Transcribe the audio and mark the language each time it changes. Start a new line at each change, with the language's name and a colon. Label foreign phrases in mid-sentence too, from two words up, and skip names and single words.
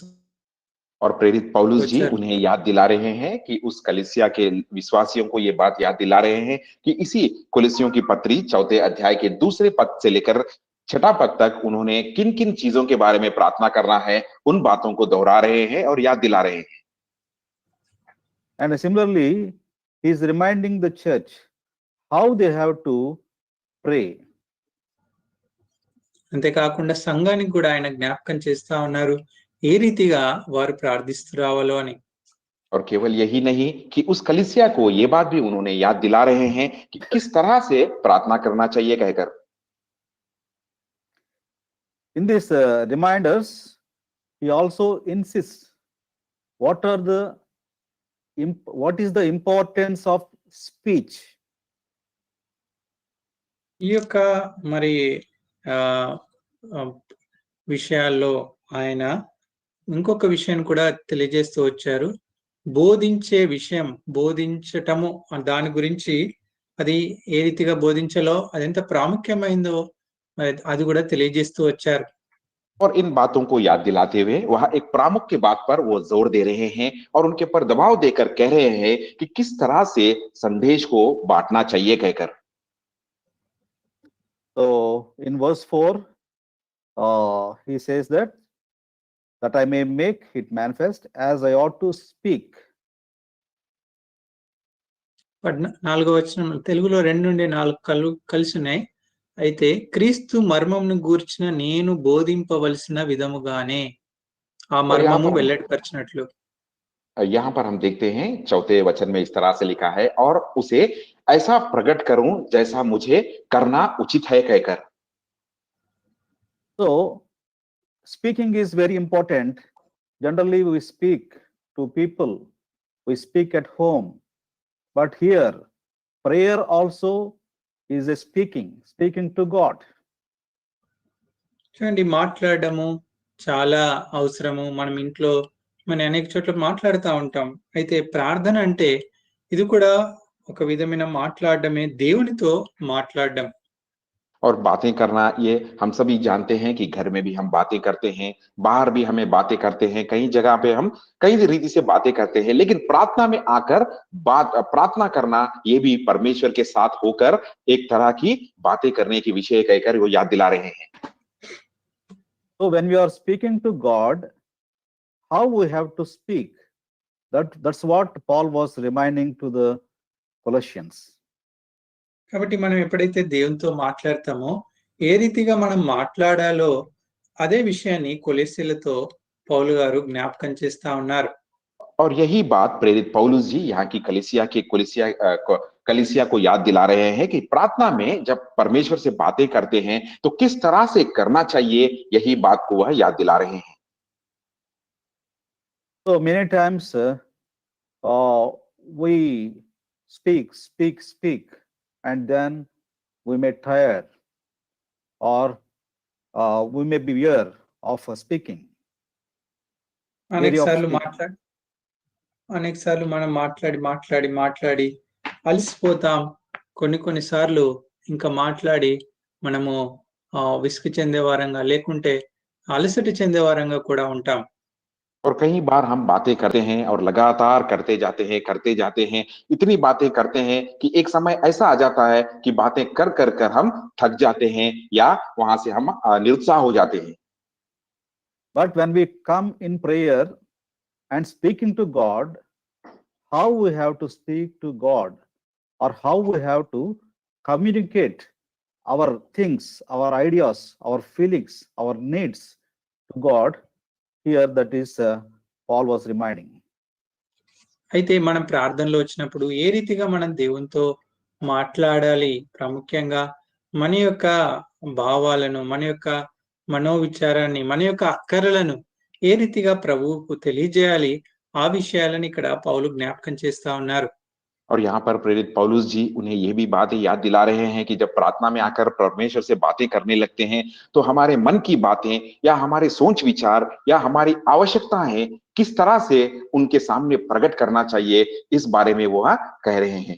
Hindi: और प्रेरित पौलुस जी उन्हें याद दिला रहे हैं कि उस कलिसिया के विश्वासियों को ये बात याद दिला रहे हैं कि इसी कुलिसियों की पत्री 4 अध्याय के 2 पद से लेकर 6 पद तक उन्होंने किन किन चीजों के बारे में प्रार्थना करना है, उन बातों को दोहरा रहे हैं और याद दिला रहे हैं।
English: And similarly, he is reminding the church how they have to pray.
Telugu: అంతేకాకుండా సంఘానికి కూడా ఆయన జ్ఞాపకం చేస్తా ఉన్నారు ఏ రీతిగా వారు ప్రార్థిస్తూ రావాలో అని.
Hindi: और केवल यही नहीं कि उस कलिसिया को ये बात भी उन्होंने याद दिला रहे हैं कि किस तरह से प्रार्थना करना चाहिए कहकर।
English: In these reminders, he also insists what is the importance of speech.
Telugu: ఈ యొక్క మరి విషయాల్లో ఆయన ఇంకొక విషయాన్ని కూడా తెలియజేస్తూ వచ్చారు. బోధించే విషయం, బోధించటము దాని గురించి, అది ఏ రీతిగా బోధించాలో, అది ఎంత ప్రాముఖ్యమైందో అది కూడా తెలియజేస్తూ వచ్చారు.
Hindi: और इन बातों को याद दिलाते हुए वह एक प्रामुख्य बात पर वो जोर दे रहे हैं और उनके पर दबाव देकर कह रहे हैं कि किस तरह से संदेश को बांटना चाहिए कहकर।
English: So in verse 4, he says that I may make it manifest as I ought to speak.
Telugu: 4వ వచనం తెలుగులో 2 నుండి 4 కలిసి ఉన్నాయి. అయితే క్రీస్తు మర్మమును గూర్చిన నేను బోధింపవలసిన విధముగానే ఆ మర్మము వెల్లడిపరిచినట్లు.
Hindi: यहाँ पर हम देखते हैं 4 वचन में इस तरह से लिखा है, और उसे ऐसा प्रकट करूं जैसा मुझे करना उचित है कहकर।
English: So speaking is very important. Generally, we speak to people, we speak at home, but here, prayer also is a speaking to God.
Telugu: చూడండి, మాట్లాడడము చాలా అవసరము. మనం ఇంట్లో అనేక చోట్ల మాట్లాడుతూ ఉంటాం. అయితే ప్రార్థన అంటే ఇది కూడా ఒక విధమైన మాట్లాడడమే, దేవునితో మాట్లాడడం.
Hindi: और बातें करना, ये हम सभी जानते हैं कि घर में भी हम बातें करते हैं, बाहर भी हमें बातें करते हैं, कई जगह पे हम कई रीति से बातें करते हैं, लेकिन प्रार्थना में आकर प्रार्थना करना, ये भी परमेश्वर के साथ होकर एक तरह की बातें करने की विषय कहकर वो याद दिला रहे हैं।
English: So when we are speaking to God, how we have to speak? That's what Paul was reminding to the Colossians.
Telugu: కాబట్టి మనం ఎప్పుడైతే దేవునితో మాట్లాడతామో, ఏ రీతిగా మనం మాట్లాడాలో అదే విషయాన్ని కొలెస్సీలతో పౌలు గారు జ్ఞాపకం చేస్తా ఉన్నారు.
Hindi: और यही बात प्रेरित पौलुस जी यहाँ की कलीसिया को याद दिला रहे हैं कि प्रार्थना में जब परमेश्वर से बातें करते हैं तो किस तरह से करना चाहिए, यही बात को वह याद दिला रहे हैं।
English: So many times we speak, and then we may tire, or we may be weary of speaking.
Telugu: అనేక సార్లు మనం మాట్లాడి అలసిపోతాం. కొన్నిసార్లు ఇంకా మాట్లాడి మనము విసుగు చెందే వారంగా, లేకుంటే అలసట చెందే వారంగా కూడా ఉంటాం.
Hindi: और कई बार हम बातें करते हैं और लगातार करते जाते हैं, इतनी बातें करते हैं कि एक समय ऐसा आ जाता है कि बातें कर हम थक जाते हैं या वहां से हम निरुत्साह हो जाते हैं।
English: But when we come in prayer and speaking to God, how we have to speak to God, or how we have to communicate our things, our ideas, our feelings, our needs to God, here that is Paul was reminding.
Telugu: అయితే మనం ప్రార్థనలో వచ్చినప్పుడు ఏ రీతిగా మనం దేవునితో మాట్లాడాలి, ప్రాముఖ్యంగా మన యొక్క భావాలను, మన యొక్క మనోవిచారాన్ని, మన యొక్క అక్కరలను ఏ రీతిగా ప్రభువుకు తెలియజేయాలి, ఆ విషయాలను ఇక్కడ పౌలు జ్ఞాపకం చేస్తా ఉన్నారు.
Hindi: और यहाँ पर प्रेरित पौलुस जी उन्हें ये भी बातें याद दिला रहे हैं कि जब प्रार्थना में आकर परमेश्वर से बातें करने लगते हैं तो हमारे मन की बातें या हमारे सोच विचार या हमारी आवश्यकताएं किस तरह से उनके सामने प्रकट करना चाहिए, इस बारे में वो कह रहे हैं।